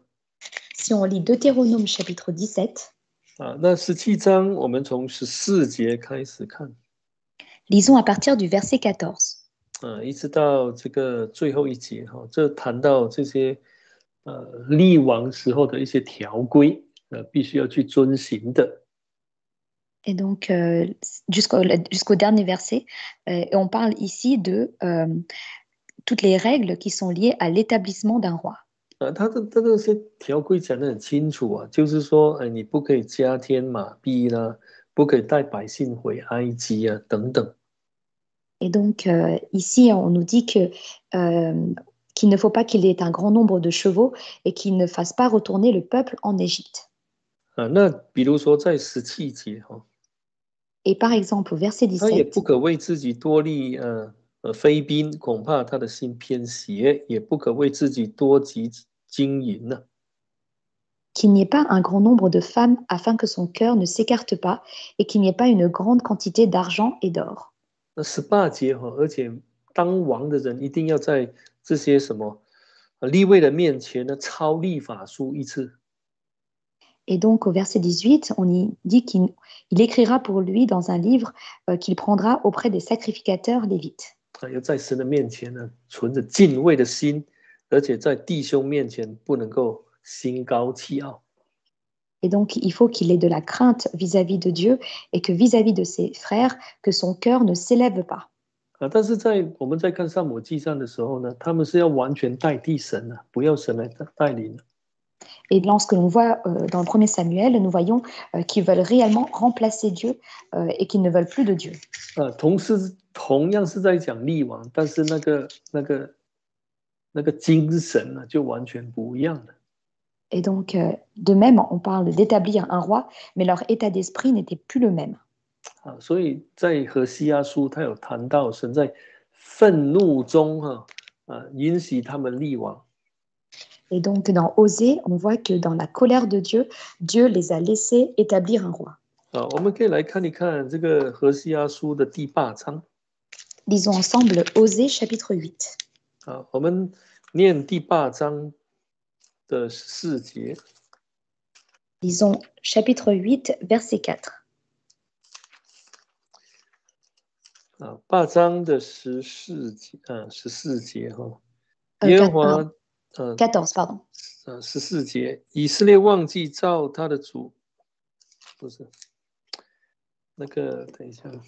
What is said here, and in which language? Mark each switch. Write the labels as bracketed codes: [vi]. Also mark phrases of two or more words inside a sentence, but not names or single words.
[fr] Si on lit Deutéronome chapitre 17, [zh] 那17章我们从14节开始看 [fr] lisons à partir du verset 14. [zh] 一直到这个最后一节这谈到这些立王时候的一些条规必须要去遵行的。 [fr] Et donc, jusqu'au dernier verset, et on parle ici de toutes les règles qui sont liées à l'établissement d'un roi. [zh] 他的这些条规讲得很清楚就是说你不可以加添马币啦，不可以带百姓回埃及等等。 [fr] Et donc, ici, on nous dit que, qu'il ne faut pas qu'il y ait un grand nombre de chevaux et qu'il ne fasse pas retourner le peuple en Égypte. [zh] 那比如说在17节 [fr] Et par exemple, au verset [zh] 他也 [fr] 17, [zh] 不可为自己多立妃嫔，恐怕他的心偏邪；也不可为自己多积金银呢。 [fr] qu'il n'y ait pas un grand nombre de femmes afin que son cœur ne s'écarte pas et qu'il n'y ait pas une grande quantité d'argent et d'or. [zh] 那18节而且当王的人一定要在这些什么利未的面前呢抄律法书一次。 [fr] Et donc, au verset 18, on y dit qu'il écrira pour lui dans un livre qu'il prendra auprès des sacrificateurs lévites. [zh] 要在神的面前呢，存着敬畏的心，而且在弟兄面前不能够心高气傲。 [fr] Et donc, il faut qu'il ait de la crainte vis-à-vis de Dieu et que vis-à-vis de ses frères, que son cœur ne s'élève pas. [zh] 但是我们在看撒母耳记上的时候呢，他们是要完全代替神不要神来带领。 [fr] Et lorsque l'on voit dans le premier Samuel, nous voyons qu'ils veulent réellement remplacer Dieu et qu'ils ne veulent plus de Dieu. [zh] 同样是在讲立王，但是那个精神呢，就完全不一样了。 [fr] Et donc, de même, on parle d'établir un roi, mais leur état d'esprit n'était plus le même. [zh] 所以在何西阿书，他有谈到神在愤怒中允许他们立王。 [fr] Et donc, dans Osée, on voit que dans la colère de Dieu, Dieu les a laissés établir un roi. [zh] 我们可以来看一看这个何西阿书的第8章。 [fr] Lisons ensemble Osée chapitre 8. [zh] 我们念第8章的14节。 [fr] Lisons chapitre 8, verset 4. [zh] 8 章的14节哈，耶和华 [fr] 14 pardon. [zh] 14节，以色列忘记造他的主，不是那个，等一下。